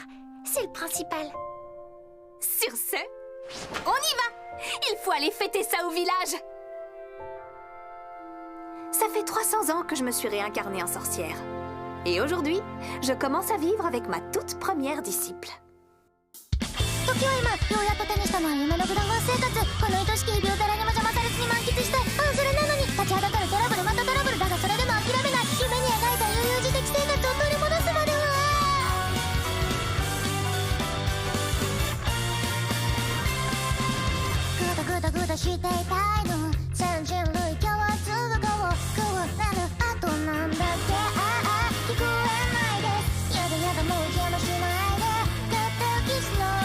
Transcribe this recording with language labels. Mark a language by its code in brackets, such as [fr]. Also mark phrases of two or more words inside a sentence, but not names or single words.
[fr] C'est le principal. Sur ce, on y va! Il faut aller fêter ça au village! Ça fait 300 ans que je me suis réincarnée en sorcière. Et aujourd'hui, je commence à vivre avec ma toute première disciple. [ja] 時は今ようやっと手にしたのは夢のグラファン生活この愛しき日々を誰にも邪魔されずに満喫したいそれなのに立ちはだかるトラブルまたトラブルだがそれでも諦めない夢に描いた悠々自適生活を取り戻すまではグダグダグダしていたいの全人類共通語をこうなるあとなんだっけ聞こえないですやだやだもう邪魔しないでたったキスの